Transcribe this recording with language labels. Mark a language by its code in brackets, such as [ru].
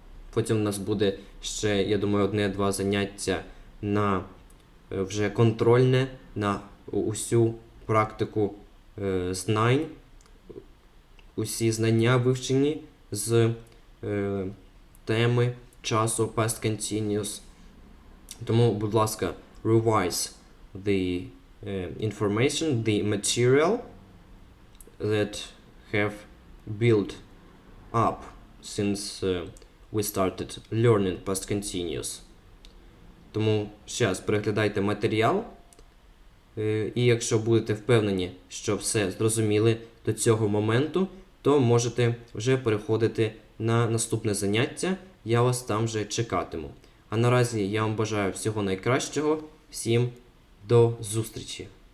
[uk] Потім у нас буде ще, я думаю, одне-два заняття на вже контрольне, на усю практику знань, усі знання вивчені з теми часу past continuous. Тому, будь ласка, [en] revise the information, the material that have built up since we started learning past continuous. [uk] Тому ще раз переглядайте матеріал, і якщо будете впевнені, що все зрозуміли до цього моменту, то можете вже переходити на наступне заняття, я вас там вже чекатиму. А наразі я вам бажаю всього найкращого, всім до зустрічі!